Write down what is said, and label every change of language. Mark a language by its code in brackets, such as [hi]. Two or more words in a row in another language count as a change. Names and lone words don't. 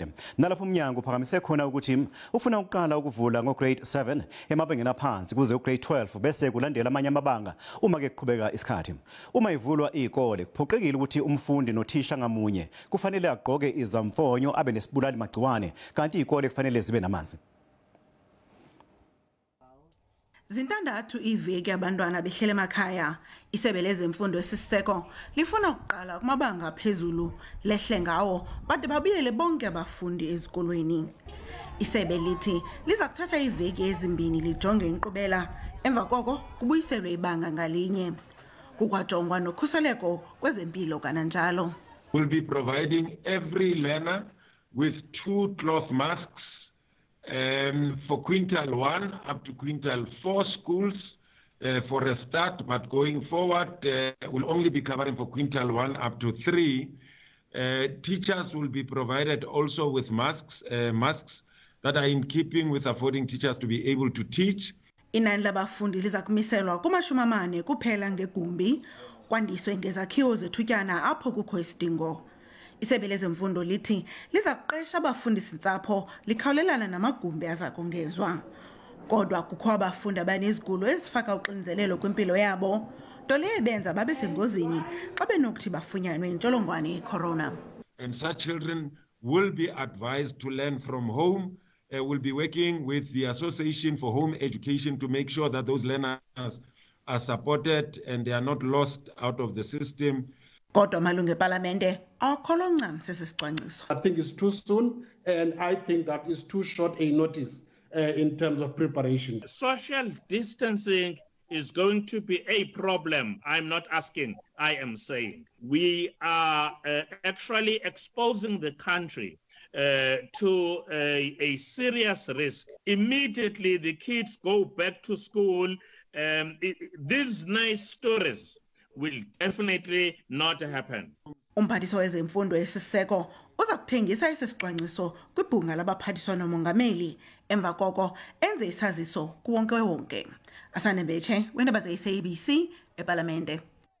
[zu] Nalapho uMnyango uphakamise khona ukuthi ufuna ukuqala ukuvula ngoGrade 7 emabangeni aphansi kuze uGrade 12 bese kulandela amanye amabanga uma ke kuqhubeka isikhathi. Uma ivulwa izikole kuphoqekile ukuthi umfundi nothisha ngamunye kufanele agqoke izamfonyo abe nesibulali magciwane kanti izikole kufanele zibe namanzi. Zintandathu iveki abantwana behlele emakhaya. [xh] Isebe lezemfundo esiseko lifuna ukuqala kumabanga phezulu lehle ngawo bade babuyele bonke abafundi ezikolweni. Isebe lithi liza kuthatha iveki ezimbini lijonge inkqubela emva koko kubuyiselwe ibanga ngalinye. Kukwajongwa nokhuseleko kwezempilo kananjalo. [en] We'll be providing every learner with 2 cloth masks for quintile 1 up to quintile 4 schools for a start, but going forward we'll only be covering for quintile 1 up to 3. Teachers will be provided also with masks that are in keeping with affording teachers to be able to teach. [xh] Inani labafundi liza kumiselwa kuma-40 kuphela ngegumbi, kwandiswe ngezakhiwo zethutyana apho kukho isidingo. Isebe lezemfundo lithi liza kuqesha abafundisintsapho likhawulelana namagumbi aza kongezwa. Kodwa kukho abafundi abanezigulo ezifaka uxinzelelo kwimpilo yabo, nto leyo benza babe sengozini xa benokuthi bafunyanwe intsholongwane yecorona. [en] And such children will be advised to learn from home. We'll be working with the Association for Home Education to make sure that those learners are supported and they are not lost out of the system. [xh] Kodwa malunga ePhalamande akukho ncam sesisicwangciso. [en] I think it's too soon, and I think that is too short a notice in terms of preparation. Social distancing is going to be a problem. I'm not asking, I am saying. We are actually exposing the country to a serious risk. Immediately the kids go back to school. These nice stories will definitely not happen. [xh] Umphathiswa wezemfundo esiseko uza kuthengisa isicwangciso kwibhunga labaphathiswa nomongameli emva koko enze isaziso kuwonke-wonke. Asane Beche, wendaba ze-SABC ePhalamande.